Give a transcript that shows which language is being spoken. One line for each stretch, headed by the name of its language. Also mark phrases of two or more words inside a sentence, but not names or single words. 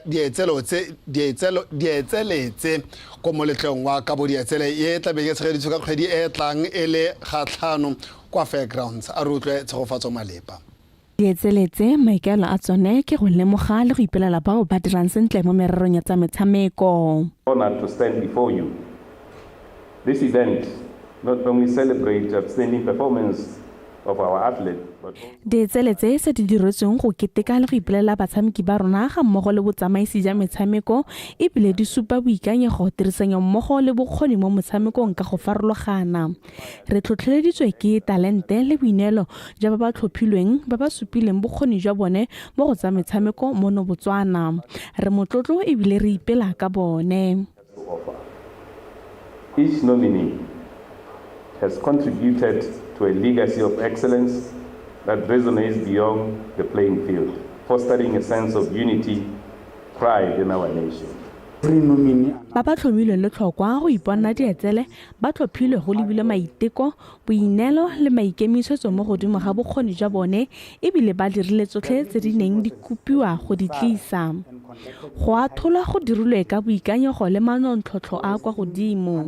Tswana: dietseletse ko moletlong wa ka bo dietsele e tla be ke tshegeditswe ka kgwedi e tlang e le gatlhano kwa Fairgrounds a re utlwe tshegofatso malepa. Dietseletse maikaelo a tsone ke go lemoga le go ipelela bao ba dirang sentle mo mererong ya tsa metshameko.
English: Honored to stand before you. This event not only celebrates outstanding performance of our athlete.
Tswana: Dietseletse se di diretsweng go keteka le go ipelela batshameki ba rona ga mmogo le botsamaisi ja metshameko e bile di supa boikanyego tirisanyo mmogo le bokgoni mo motshamekong ka go farologana. Re tlhotlheleditswe ke talente le boineelo ja ba ba tlhophilweng ba ba supileng bokgoni jwa bone mo go tsa metshameko mo no Botswana. Re motlotlo e bile re ipela ka bone.
English: Each nominee has contributed to a legacy of excellence that resonates beyond the playing field, fostering a sense of unity, pride in our nation.
Tswana: Ba ba tlhomilweng le tlhokwa go iponna dietsele ba tlhophilwe go lebile maiteko boineelo le maikemisetso mo godimo ga bokgoni jwa bone e bile ba dirile tsotlhe tse di neng di kopiwa go di tlisa. Go athola go dirilwe ka boikanyego le manontlhotlho a kwa godimo.